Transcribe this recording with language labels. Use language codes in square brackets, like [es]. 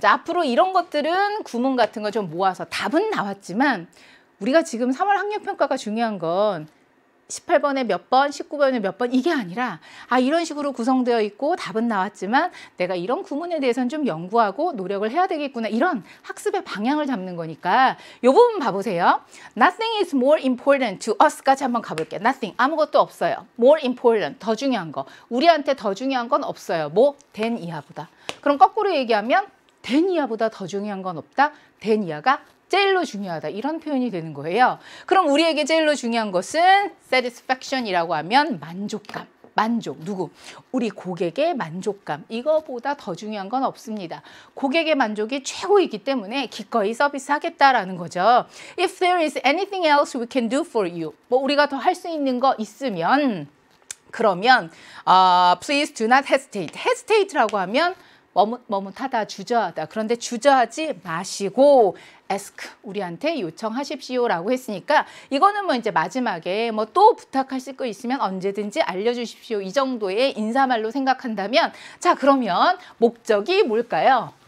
[ko] 자, 앞으로 이런 것들은 구문 같은 거 좀 모아서 답은 나왔지만 우리가 지금 3월 학력평가가 중요한 건 18번에 몇 번, 19번에 몇 번 이게 아니라 이런 식으로 구성되어 있고 답은 나왔지만 내가 이런 구문에 대해서는 좀 연구하고 노력을 해야 되겠구나. 이런 학습의 방향을 잡는 거니까 이 부분 봐보세요. [en] Nothing is more important to us [ko] 까지 한번 가볼게요. Nothing, 아무것도 없어요. More important, 더 중요한 거. 우리한테 더 중요한 건 없어요. 뭐? than 이하보다. 그럼 거꾸로 얘기하면 than 이하보다 더 중요한 건 없다. than 이하가 제일로 중요하다. 이런 표현이 되는 거예요. 그럼 우리에게 제일로 중요한 것은 satisfaction이라고 하면 만족감. 만족. 누구? 우리 고객의 만족감. 이거보다 더 중요한 건 없습니다. 고객의 만족이 최고이기 때문에 기꺼이 서비스하겠다라는 거죠. [en] If there is anything else we can do for you. [ko] 뭐 우리가 더 할 수 있는 거 있으면 그러면 [en] please do not hesitate. [ko] hesitate라고 하면 머뭇하다, 주저하다. 그런데 주저하지 마시고 ask, 우리한테 요청하십시오라고 했으니까 이거는 뭐 이제 마지막에 뭐 또 부탁하실 거 있으면 언제든지 알려주십시오. 이 정도의 인사말로 생각한다면 자, 그러면 목적이 뭘까요?